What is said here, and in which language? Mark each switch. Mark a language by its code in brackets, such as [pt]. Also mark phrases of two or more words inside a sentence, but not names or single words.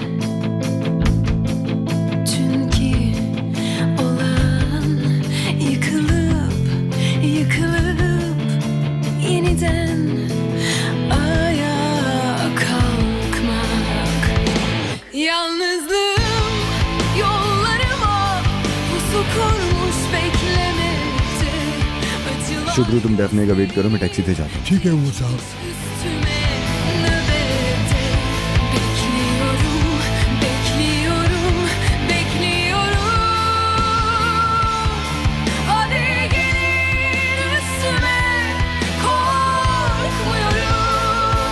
[tr] Çünkü olan yıkılıp yeniden ayağa kalkmak. Yalnızlığım yollarıma pusu kurmuş beklemekte. Acılar [hi] शुक्र, तुम डैफने का वेट करो, मैं टैक्सी से जाता हूँ। ठीक है उमर साहब। [tr] üstüme nöbette. Bekliyorum, bekliyorum, bekliyorum. Hadi gelin üstüme, korkmuyorum.